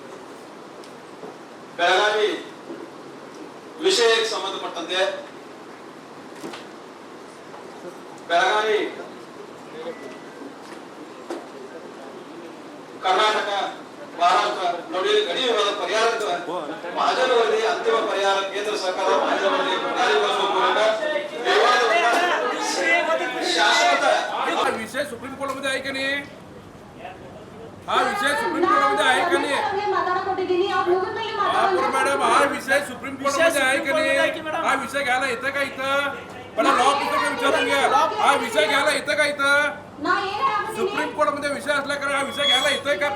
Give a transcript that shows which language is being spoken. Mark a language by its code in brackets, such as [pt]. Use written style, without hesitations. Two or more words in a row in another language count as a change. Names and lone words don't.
[kn] ಬೆಳಗಾವಿ ವಿಷಯಕ್ಕೆ ಸಂಬಂಧಪಟ್ಟಂತೆ ಬೆಳಗಾವಿ ಕರ್ನಾಟಕ ಮಹಾರಾಷ್ಟ್ರ ನಡುವೆ ಗಡಿ ವಿವಾದ ಪರಿಹಾರಕ್ಕೆ ಮಹಾಜನ ವರದಿ ಅಂತಿಮ ಪರಿಹಾರ ಕೇಂದ್ರ ಸರ್ಕಾರ ಮಹಾಜನ ವರದಿ ಜಾರಿಗೊಳಿಸುವ ಮೂಲಕ ಶಾಶ್ವತ [mr] विषय सुप्रीम कोर्ट मध्ये आहे की नाही? हा विषय सुप्रीम कोर्ट मध्ये आहे की नाही? महापौर मॅडम, हा विषय सुप्रीम कोर्ट मध्ये आहे की नाही? हा विषय घ्यायला येतं का इथं? पण लॉ पुस्तक विचारून घ्या. हा विषय घ्यायला येतं का इथं? सुप्रीम कोर्ट मध्ये विषय असला कारण हा विषय घ्यायला येतोय का?